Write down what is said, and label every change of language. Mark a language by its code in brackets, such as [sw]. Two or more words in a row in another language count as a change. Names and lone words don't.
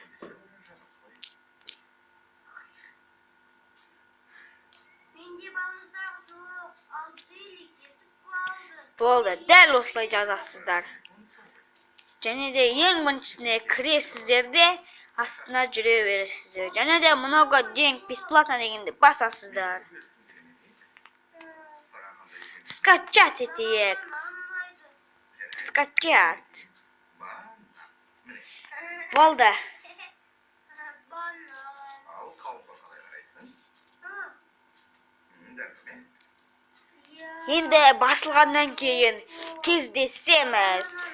[kk] Болды, дәл осылай жазасыздар. Және де ең біріншісіне кіресіздер де астына жүре бересіздер. Және де [ru] много денег бесплатно [kk] дегенде басасыздар. Скачать етейік. Скачать. Болды. Енді басылғаннан кейін кездесеміз.